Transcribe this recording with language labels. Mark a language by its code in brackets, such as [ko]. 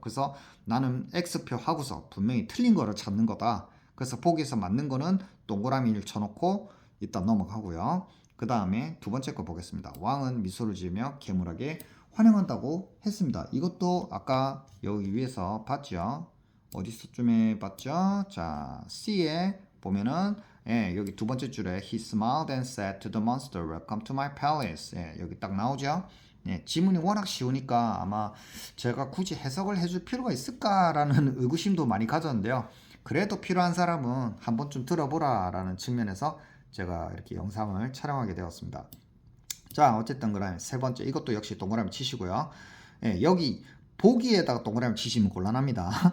[ko] 그래서 나는 X표 하고서 분명히 틀린 거를 찾는 거다. 그래서 보기에서 맞는 거는 동그라미를 쳐놓고 일단 넘어가고요. 그 다음에 두 번째 거 보겠습니다. 왕은 미소를 지으며 괴물에게 환영한다고 했습니다. 이것도 아까 여기 위에서 봤죠? 어디서쯤에 봤죠? 자, C에 보면은 여기 두 번째 줄에 [en] He smiled and said to the monster, Welcome to my palace. [ko] 여기 딱 나오죠? 지문이 워낙 쉬우니까 아마 제가 굳이 해석을 해줄 필요가 있을까라는 의구심도 많이 가졌는데요. 그래도 필요한 사람은 한 번쯤 들어보라 라는 측면에서 제가 이렇게 영상을 촬영하게 되었습니다. 자, 어쨌든 그럼 세 번째 이것도 역시 동그라미 치시고요. 여기 보기에다가 동그라미 치시면 곤란합니다.